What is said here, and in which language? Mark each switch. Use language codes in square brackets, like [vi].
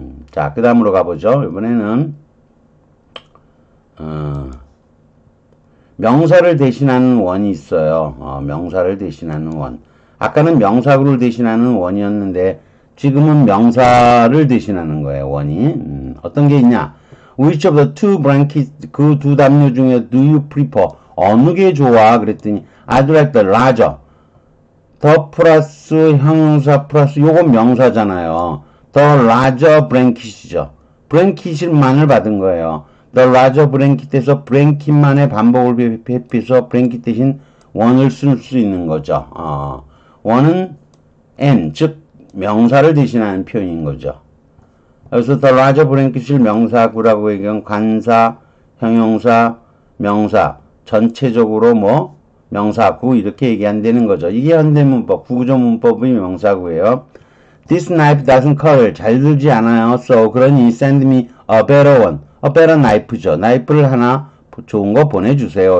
[ko] 자, 그 다음으로 가보죠. 이번에는 명사를 대신하는 원이 있어요. 명사를 대신하는 원. 아까는 명사구를 대신하는 원이었는데 지금은 명사를 대신하는 거예요. 원이. 어떤 게 있냐? [en] Which of the two blankets, [ko] 그 두 담요 중에 [en] do you prefer? [ko] 어느 게 좋아? 그랬더니 [en] I'd like the larger. [ko] 더 플러스 형용사 플러스 요건 명사잖아요. [en] The larger blanket이죠. [ko] blanket만을 받은 거예요. The larger blanket에서 blanket만의 반복을 회피해서 blanket 대신 원을 쓸 수 있는 거죠. 원은 n, 즉 명사를 대신하는 표현인 거죠. 그래서 the larger blanket을 명사구라고 얘기하면 관사, 형용사, 명사 전체적으로 뭐 명사구 이렇게 얘기한다는 거죠. 이게 현대문법, 구구조 문법의 명사구예요. [en] This knife doesn't cut. [ko] 잘 들지 않아요. [en] So [ko] 그러니 [en] send me a better one. a better knife죠. [ko] 나이프를 하나 좋은 거 보내주세요.